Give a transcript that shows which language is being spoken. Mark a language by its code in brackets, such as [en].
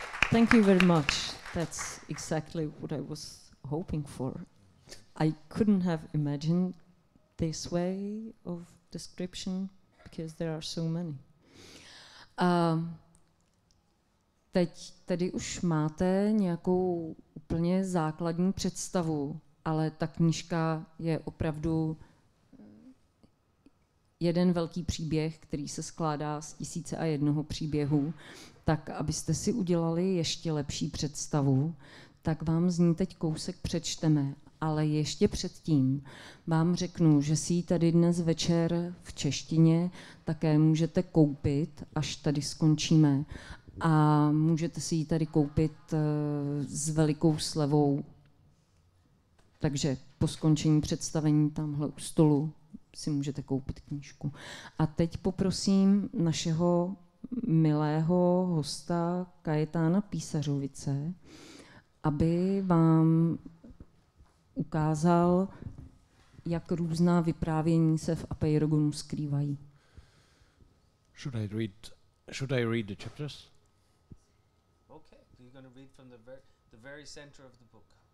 [en] Thank you very much. That's exactly what I was hoping for. I couldn't have imagined this way of description, because there are so many. [cs] teď tedy už máte nějakou úplně základní představu, ale ta knížka je opravdu jeden velký příběh, který se skládá z 1001 příběhu, tak abyste si udělali ještě lepší představu, tak vám z ní teď kousek přečteme. Ale ještě předtím vám řeknu, že si ji tady dnes večer v češtině také můžete koupit, až tady skončíme. A můžete si ji tady koupit s velikou slevou. Takže po skončení představení tamhle u stolu si můžete koupit knížku. A teď poprosím našeho milého hosta Kajetána Písařovice, aby vám ukázal, jak různá vyprávění se v Apeirogonu skrývají. [en] Should I read the chapters? Okay, you're going to read from the very center of the book.